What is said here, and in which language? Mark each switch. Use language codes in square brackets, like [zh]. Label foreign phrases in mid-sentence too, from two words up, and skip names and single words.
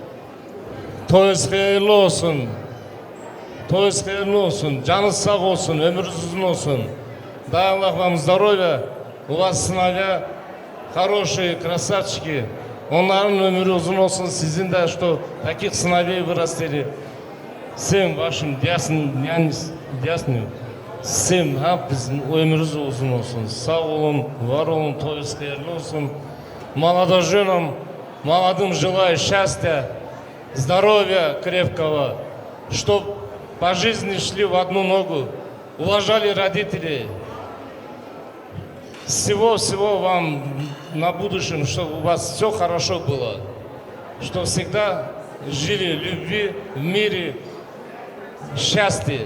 [tr] Toyuz hayırlı olsun. Toyuz hayırlı olsun. Canınız sağ olsun, ömrünüz uzun olsun. [ru] Дай Аллах вам здоровья. У вас сыновья хорошие, красавчики. [tr] Onların ömrü uzun olsun. Sizin de [ru] что таких сыновей вырастили. Всем вашим ясным. Всем [tr] bizim ömrünüz uzun olsun. Sağ olun, var olun, toyuz hayırlı olsun. [ru] Молодоженам, молодым желаю счастья, здоровья крепкого, чтоб по жизни шли в одну ногу, уважали родителей. Всего вам на будущем, чтобы у вас все хорошо было, чтобы всегда жили в любви, в мире, счастье.